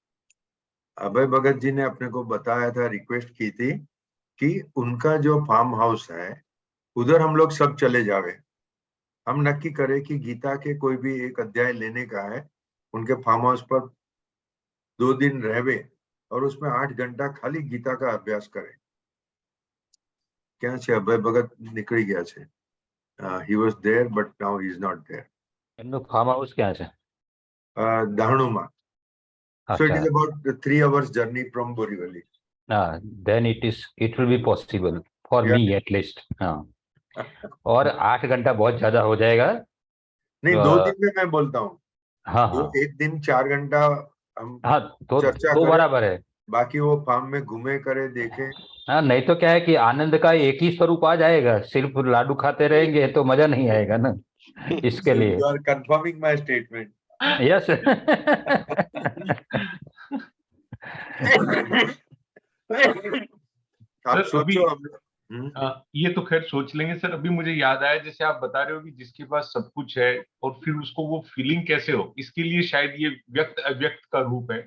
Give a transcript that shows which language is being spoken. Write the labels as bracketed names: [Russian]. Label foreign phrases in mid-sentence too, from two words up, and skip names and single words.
[Hindi] अभय भगत जी ने अपने को बताया था, रिक्वेस्ट की थी कि उनका जो [English] farm house [Hindi] है उधर हम लोग सब चले जावे। हम नक्की करें कि गीता के कोई भी एक अध्याय लेने का है, उनके [English] farm house [Hindi] पर 2 दिन रहवे और उसमें 8 घंटा खाली गीता का अभ्यास करें। [Gujarati] क्या છે અભય ભગત નીકળી ગયા છે? [English] He was there but now he is not there. [Gujarati] એમનું [English] farm house [Gujarati] ક્યાં છે? દાહણુમાં. [English] So it [Gujarati] અચ્છા, [English] is about 3 hours journey from Borivali. then it will be possible for Yeah. me at least. [Hindi] हाँ, और 8 घंटा बहुत ज्यादा हो जाएगा। नहीं, अ, 2 दिन में मैं बोलता हूँ। हाँ वो हाँ एक दिन 4 घंटा हम हाँ, तो चर्चा तो करें, बराबर है। बाकी वो फार्म में घूमे करे देखे। हाँ, नहीं तो क्या है कि आनंद का एक ही स्वरूप आ जाएगा, सिर्फ लाडू खाते रहेंगे तो मजा नहीं आएगा ना। इसके [English] So [Hindi] लिए [English] you are confirming my statement. यस। [Hindi] आप सर अभी सोचो हम ये तो खैर सोच लेंगे सर। अभी मुझे याद आया, जैसे आप बता रहे हो कि जिसके पास सब कुछ है और फिर उसको वो फीलिंग कैसे हो, इसके लिए शायद ये व्यक्त अव्यक्त का रूप है।